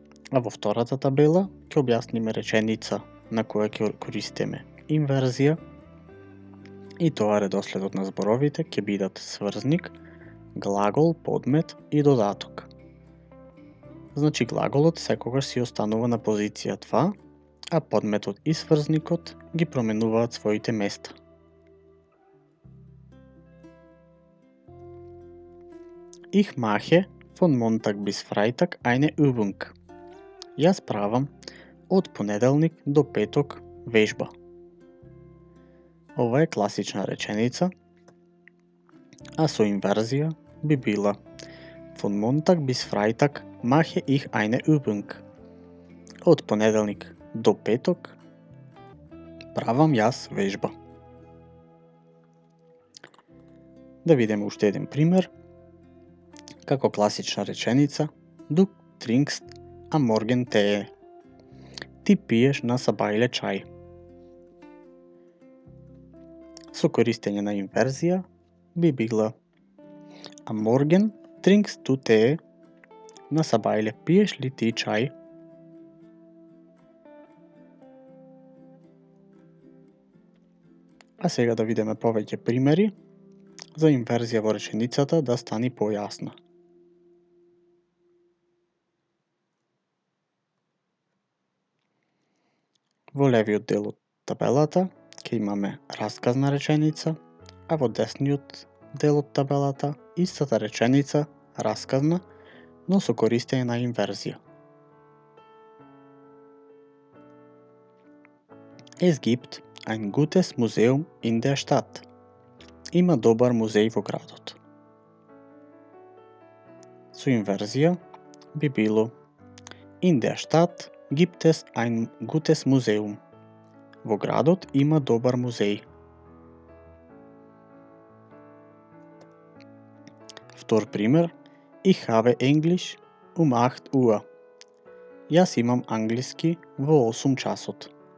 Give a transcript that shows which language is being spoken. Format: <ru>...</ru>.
<mk>А во втората табела ќе објасниме реченица на која ќе користиме инверзија, и тоа редоследот на зборовите ќе бидат сврзник, глагол, подмет и додаток. Значи глаголот секогаш си останува на позиција 2, а подметот и сврзникот ги променуваат своите места.</mk> <de>Ich mache von Montag bis Freitag eine Übung.</de> <mk>Јас правам од понеделник до петок вежба. Ова е класична реченица, а со инверзија би била</mk> <de>von Montag bis Freitag mache ich eine Übung.</de> <mk>Од понеделник до петок правам јас вежба. Да видиме уште еден пример. Како класична реченица,</mk> <de>Du trinkst am Morgen Tee.</de> <mk>Ти пиеш на сабајле чај. Со користење на инверзија би била</mk> <de>Am Morgen trinkst du Tee.</de> <mk>На сабајле пиеш ли ти чај? А сега да видиме повеќе примери за инверзија во реченицата да стани појасна. Во левиот дел од табелата ќе имаме расказна реченица а во десниот дел од табелата истата реченица расказна, но со користење на инверзија.</mk> <de>Es gibt ein gutes Museum in der Stadt.</de> <mk>Има добар музеј во градот. Со инверзија би било</mk> <de>In der Stadt gibt es ein gutes Museum.</de> <mk>Во градот има добар музеј. Втор пример.</mk> <de>Ich habe Englisch 8 Uhr.</de> <mk>Јас имам англиски во 8 часот.</mk>